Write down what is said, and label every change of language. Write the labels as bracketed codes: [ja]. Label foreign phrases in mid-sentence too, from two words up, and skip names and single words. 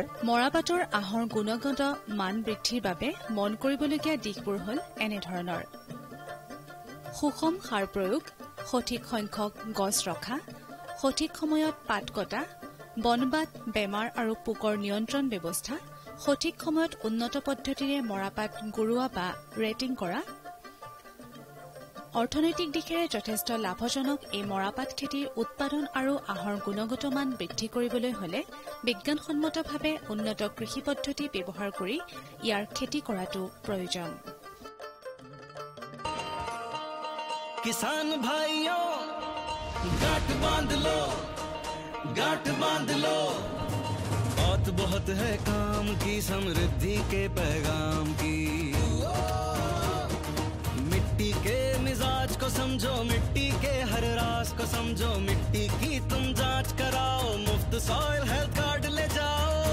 [as] মৰাপাটৰ আহৰ গুণগত মান বৃদ্ধিৰ বাবে মন কৰিবলগীয়া দিশবোৰ হ'ল এনেধৰণৰ: সুষম সাৰ প্ৰয়োগ, সঠিক সংখ্যক গছ ৰখা, সঠিক সময়ত পাত কটা, বনবাত, বেমাৰ আৰু পোকৰ নিয়ন্ত্ৰণ ব্যৱস্থা, সঠিক সময়ত উন্নত পদ্ধতিৰে মৰাপাট গুৰোৱা বা ৰেটিং কৰা। অৰ্থনৈতিক দিশেৰে যথেষ্ট লাভজনক এই মৰাপাট খেতিৰ উৎপাদন আৰু আহৰ গুণগত মান বৃদ্ধি কৰিবলৈ হলে বিজ্ঞানসন্মতভাৱে উন্নত কৃষি পদ্ধতি ব্যৱহাৰ কৰি ইয়াৰ খেতি কৰাটো প্ৰয়োজন। [hi] किसान भाइयों गांठ बांध लो, बात बहुत है काम की, समृद्धि के पैगाम की। मिट्टी के मिजाज को समझो, मिट्टी के हर राज को समझो, मिट्टी की तुम जांच कराओ, मुफ्त सॉइल हेल्थ कार्ड ले जाओ।